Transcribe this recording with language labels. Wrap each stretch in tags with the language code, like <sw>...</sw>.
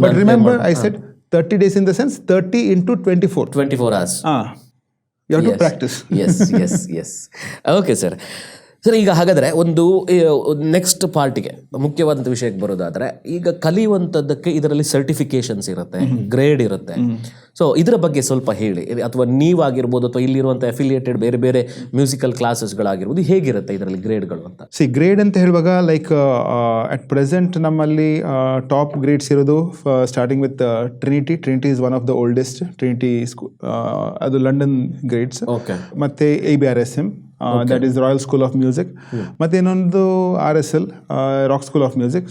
<en>But remember I said 30 days in the sense 30 into 24 hours. You have to practice. Yes. Okay sir.</en> <kn>ಈಗ ಹಾಗಾದರೆ ಒಂದು next ಪಾರ್ಟಿಗೆ ಮುಖ್ಯವಾದಂಥ ವಿಷಯಕ್ಕೆ ಬರೋದಾದರೆ, ಈಗ ಕಲಿಯುವಂಥದ್ದಕ್ಕೆ ಇದರಲ್ಲಿ ಸರ್ಟಿಫಿಕೇಷನ್ಸ್ ಇರುತ್ತೆ, ಗ್ರೇಡ್ ಇರುತ್ತೆ. ಸೊ ಇದರ ಬಗ್ಗೆ ಸ್ವಲ್ಪ ಹೇಳಿ, ಅಥವಾ ನೀವಾಗಿರ್ಬೋದು ಅಥವಾ ಇಲ್ಲಿರುವಂಥ ಅಫಿಲಿಯೇಟೆಡ್ ಬೇರೆ ಬೇರೆ ಮ್ಯೂಸಿಕಲ್ ಕ್ಲಾಸಸ್ಗಳಾಗಿರ್ಬೋದು, ಹೇಗಿರುತ್ತೆ ಇದರಲ್ಲಿ ಗ್ರೇಡ್ಗಳು ಅಂತ?</kn> <en>grade</en> <kn>ಅಂತ ಹೇಳುವಾಗ</kn> <en>like at present</en> <kn>ನಮ್ಮಲ್ಲಿ</kn> <en>top grades</en> <kn>ಇರೋದು</kn> <en>Starting with Trinity is one of the oldest.</en> <kn>Trinity ಅದು ಲಂಡನ್ ಗ್ರೇಡ್ಸ್. ಮತ್ತೆ ABRSM, that is Royal School of Music. ಮತ್ತೆ ಇನ್ನೊಂದು RSL, Rock School of Music.</kn>